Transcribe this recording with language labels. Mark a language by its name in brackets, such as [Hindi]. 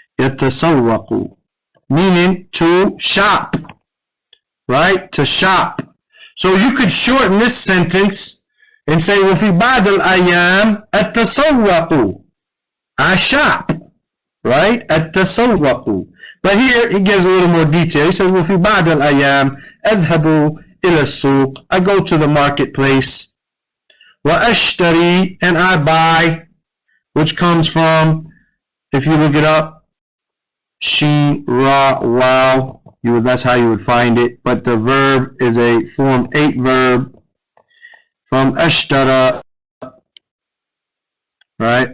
[English] يتسوق. Meaning to shop. Right? To shop. So you could shorten this sentence and say, [Arabic] وفي بعض الأيام أتسوق. [English] I shop. Right? التسوق. But here he gives a little more detail. He says, [Arabic] وفي بعض الأيام أذهب إلى السوق. [English] I go to the marketplace. وأشتري, and I buy, which comes from, if you look it up, Shin, Ra, Wow. That's how you would find it. But the verb is a form 8 verb from ashtara, right?